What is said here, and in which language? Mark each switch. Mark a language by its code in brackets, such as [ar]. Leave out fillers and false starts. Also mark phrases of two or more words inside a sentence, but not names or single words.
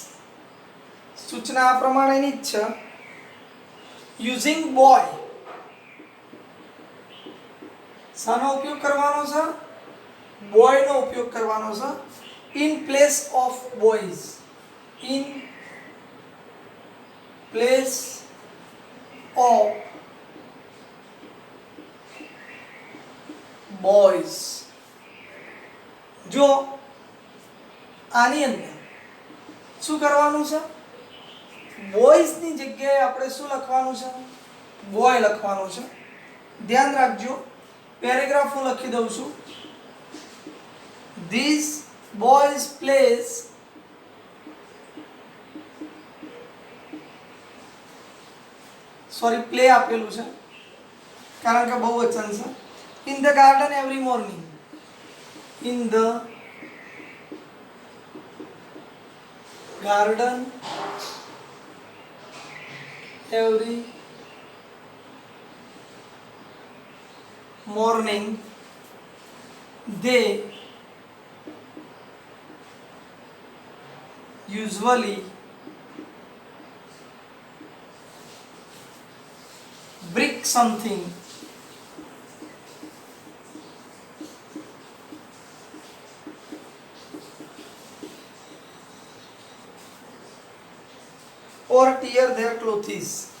[gu] સૂચના આ પ્રમાણેની જ છે. [en] using boy. [gu] શાનો ઉપયોગ કરવાનો છે? boy નો ઉપયોગ કરવાનો છે. [en] in place of boys. in place of boys. [gu] જો આની અંદર શું કરવાનું છે? બોયઝ ની જગ્યાએ આપણે શું લખવાનું છે? બોય લખવાનું છે. ધ્યાન રાખજો, પેરેગ્રાફ હું લખી દઉં છું. [en] These boys plays [gu] પ્લે આપેલું છે કારણ કે બહુવચન છે. [en] in the garden every morning. in the garden every morning they usually break something or tear their clothes.